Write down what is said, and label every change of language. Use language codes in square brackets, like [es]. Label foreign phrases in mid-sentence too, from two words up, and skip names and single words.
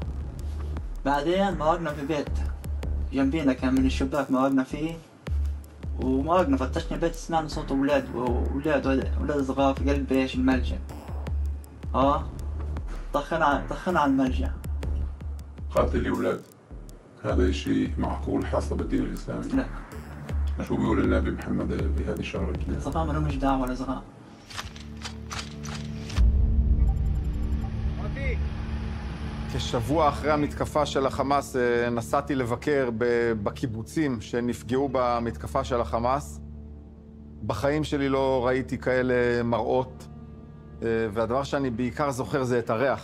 [ar] بعدين مرقنا في بيت جنبينا كان من الشباك مرقنا فيه ومرقنا فتشنا البيت سمعنا صوت أولاد صغار في قلب الملجأ. طخنا على الملجأ. قاتل الأولاد هذا شيء معقول حسب الدين الإسلامي؟ لا. شو بيقول النبي محمد بهذه الشغلة؟ الصغار ما لهمش دعوة ولا صغار. [he] כשבוע אחרי המתקפה של החמאס נסעתי לבקר בקיבוצים שנפגעו במתקפה של החמאס. בחיים שלי לא ראיתי כאלה מראות, והדבר שאני בעיקר זוכר זה את הריח.